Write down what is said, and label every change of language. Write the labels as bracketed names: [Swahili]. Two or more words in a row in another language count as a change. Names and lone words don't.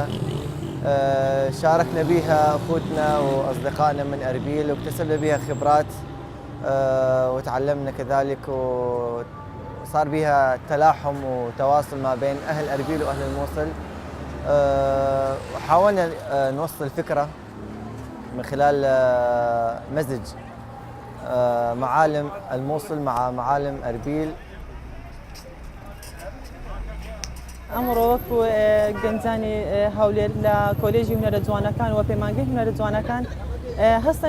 [Arabic] شاركنا بها أخوتنا وأصدقائنا من أربيل واكتسبنا بها خبرات، وتعلمنا كذلك وصار بها تلاحم وتواصل ما بين أهل أربيل وأهل الموصل. وحاولنا نوصل فكرة من خلال مزج معالم الموصل مع معالم أربيل. [Central Kurdish] ئەمڕۆ وەکو گەنجانی هەولێر لە کۆلێژی هونەرە جوانەکان و پەیمانگەی هونەرە جوانەکان هەستین